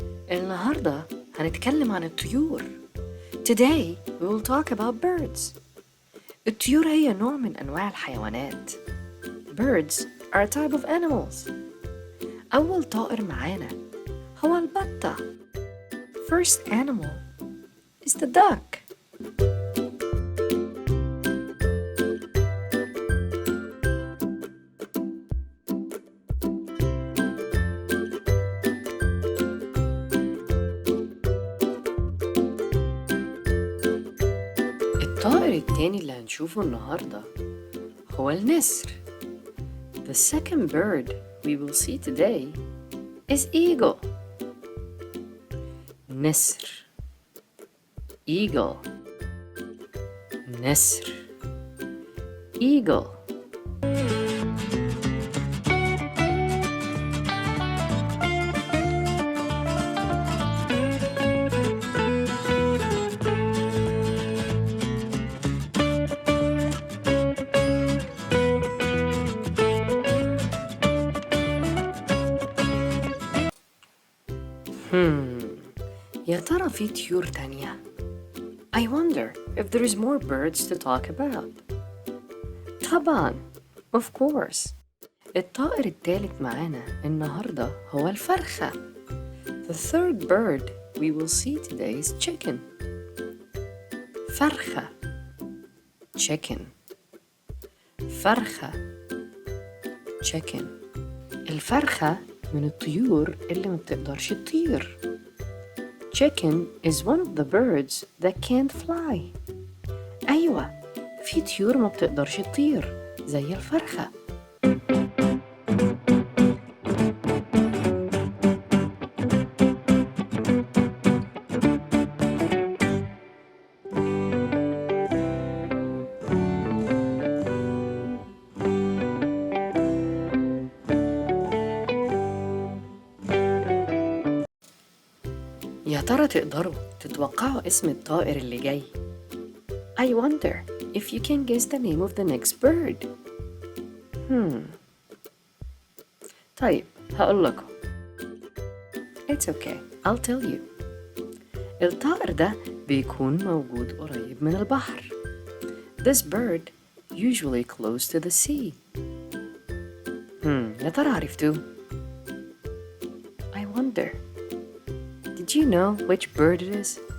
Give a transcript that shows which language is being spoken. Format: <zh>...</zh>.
<ar>النهاردة هنتكلم عن الطيور.</ar> <en>Today we will talk about birds.</en> <ar>الطيور هي نوع من أنواع الحيوانات.</ar> <en>Birds are a type of animals.</en> <ar>أول طائر معانا هو البطة.</ar> <en>First animal is the duck.</en> <ar>الطائر التاني اللي هنشوفه النهاردة هو النسر.</ar> <en>The second bird we will see today is eagle.</en> <ar>نسر eagle نسر eagle. يا ترى في طيور تانية؟</ar> <en>I wonder if there is more birds to talk about.</en> <ar>طبعاً</ar> <en>of course.</en> <ar>الطائر الثالث معانا النهاردة هو الفرخة.</ar> <en>The third bird we will see today is chicken. فرخة chicken فرخة chicken.</en> <ar>الفرخة من الطيور اللي ما بتقدرش تطير.</ar> <en>Chicken is one of the birds that can't fly.</en> <ar>أيوة، في طيور ما بتقدرش تطير زي الفرخة. يا ترى تقدروا تتوقعوا اسم الطائر اللي جاي؟</ar> <en>I wonder if you can guess the name of the next bird.</en> <ar>طيب هقول لكم.</ar> <en>It's okay, I'll tell you.</en> <ar>الطائر ده بيكون موجود قريب من البحر.</ar> <en>This bird usually close to the sea.</en> <ar>يا ترى عرفتوه؟</ar> <en>I wonder. Did you know which bird it is?</en>